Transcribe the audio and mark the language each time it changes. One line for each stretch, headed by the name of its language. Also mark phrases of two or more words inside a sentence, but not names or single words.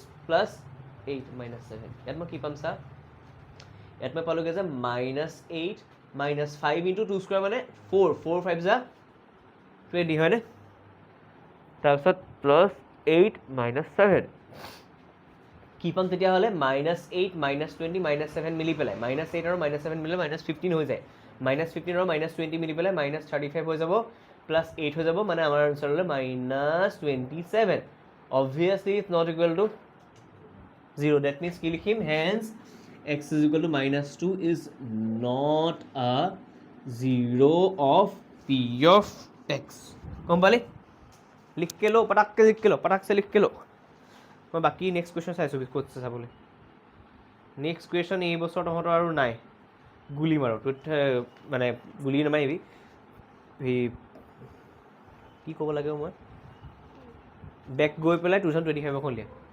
Assamese: +8 -7 ইয়াত মই কি পাম চা ইয়াত মই পালোঁগৈ যে -8 -5 × 2 স্কুৱেৰ মানে 4 4 5 যা 20 হয়নে তাৰপিছত +8 -7 কি পাম তেতিয়াহ'লে -8 -20 -7 মিলি পেলাই -8 আৰু -7 মিলে -15 হৈ যায় -15 আৰু -20 মিলি পেলাই -35 হৈ যাব +8 হৈ যাব মানে আমাৰ আনচাৰ হ'লে -27
English: obviously it's not equal to 0 that means
Assamese: কি লিখিম
English: hence x is equal to -2 is not a 0 of p of x
Assamese: গম পালি
Hindi: लिख के लो पटाक से लिख के लो
Assamese: মই বাকি
English: next question
Assamese: চাইছোঁ ক'ত চাবলৈ
English: next question
Assamese: এই বছৰ তহঁতৰ আৰু নাই গুলি মাৰো তোত মানে গুলি নামাৰিবি সেই কি ক'ব লাগে মই বেক গৈ পেলাই 2025 এখন লিয়া